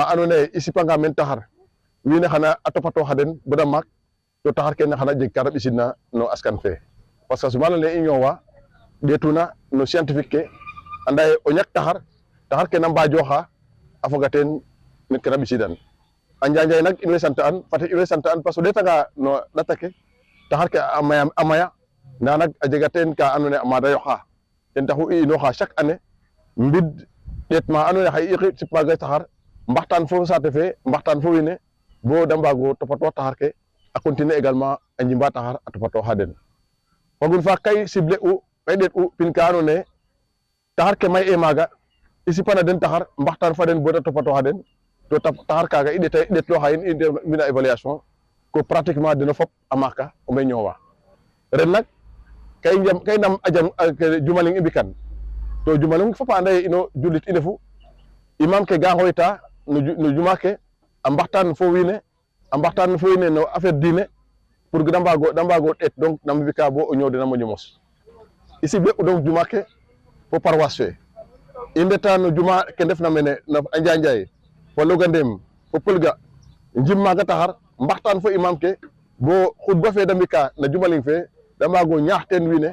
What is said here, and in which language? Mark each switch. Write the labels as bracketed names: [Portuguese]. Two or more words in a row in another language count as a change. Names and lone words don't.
[Serer] anone isi panga men tahar wine xana atopato haden boda mak to tahar ken xana jeg karab isina no askan fe [French] parce que [Serer] sumana le ñowa detuna no scientifique ke anday o ñak tahar ken amba joxa afogaten mit karab isidan anjay nak in sante an fati in sante an [French] parce que [Serer] detaga no latake tahar ke amaya na nak a jegaten ka anone amada yoxa ten taxu i inoxa [French] chaque année [Serer] mbid ɗeet ma andoona yee xaye i sipmaaga taxar mbaxtaan fo saate fe mbaxtaan fo wiin we bo da mbaag o topatoox taxar ke a [French] continuer également [Serer] a njimba taxar a topatooxa den fagun faak kay ciblé u kay ɗeet u pin ka andoona yee taxar ke may e maaga i sipana den taxar mbaxtaan fa den bo da topatooxa den to taxar kaaga i ɗeetlooxa in i mbina [French] évaluation que pratiquement [Serer] deno fop a maaka o mbay ñoowa ren nak kay nam a jam jumaling i mbikan to jumaling fop a anda ye ino julit i ndefu imam ke ga ngoyta no juma ke a mbaxtaan fo wiin we no affaire diine pour da mbaago ɗeet donc nam mbika bo o ñow den a moƴo mos i sible u donc juma ke fo paroisse fe i ndeta no juma ke ndefna mene a Njanjaay fo Logandem fo Pëlga njim maaga taxar mbaxtaan fo imam ke bo xutba fe da mbika na jumaling fe da mbaago ñaax teen wiin we